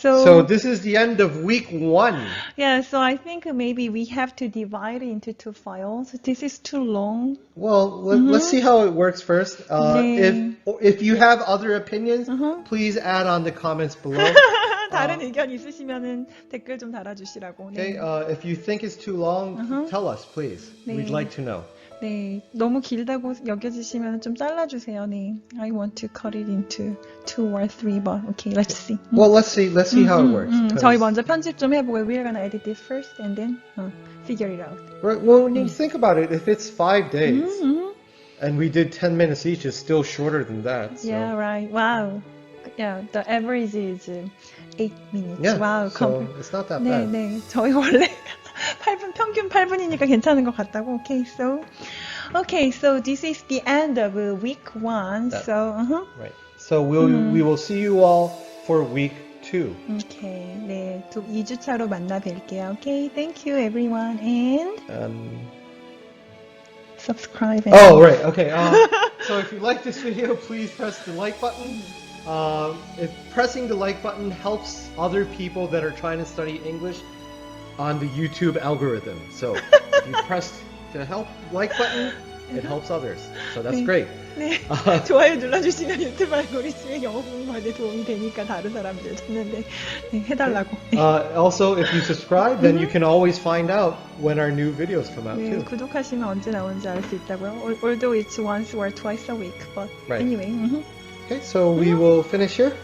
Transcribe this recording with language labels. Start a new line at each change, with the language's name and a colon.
English: So this is the end of week 1. Yeah, so I think maybe we have to divide it into 2 files. This is too long. Well, let's see how it works first.
Korean: 네.
English: If you have other opinions, please add on the comments below.
Korean: 다른 의견 있으시면은 댓글 좀 달아주시라고.
English: Okay,
Korean: 네.
English: if you think it's too long, tell us, please.
Korean: 네.
English: We'd like to know.
Korean: 네, 너무 길다고 여겨지시면 좀 잘라주세요. 네,
English: I want to cut it into 2 or 3, but okay, let's see. Well, let's see how it works. 'cause-
Korean: 저희 먼저 편집 좀 해보고
English: we're gonna edit this first and then figure it out. Right, well, when you think about it, if it's 5 days and we did 10 minutes each, it's still shorter than that. So. Yeah, right. Wow. Yeah, the average is 8 minutes. Yeah, Wow. so it's not that
Korean: 네,
English: bad.
Korean: 네. 저희 원래 8분 평균 8분이니까 괜찮은 것 같다고.
English: Okay, so this is the end of week 1. That- So, Right. So we will see you all for week 2. Okay.
Korean: 네, 2주차로 만나 뵐게요.
English: Okay, thank you everyone and subscribe. And Oh, right. Okay. So if you like this video, please press the like button. If pressing the like button helps other people that are trying to study English on the YouTube algorithm. So if you press the like button, it helps others. So that's great.
Korean: 네, 좋아요 눌러주시면 유튜브 알고리즘에 영어 공부하는 데 도움이 되니까 다른 사람들 찾는데 네, 해달라고.
English: Also, if you subscribe, then you can always find out when our new videos come out
Korean: 네,
English: too.
Korean: 구독하시면 언제 나오는지 알 수 있다고요.
English: Although it's once or twice a week, but Right. anyway. Okay, so we will finish here.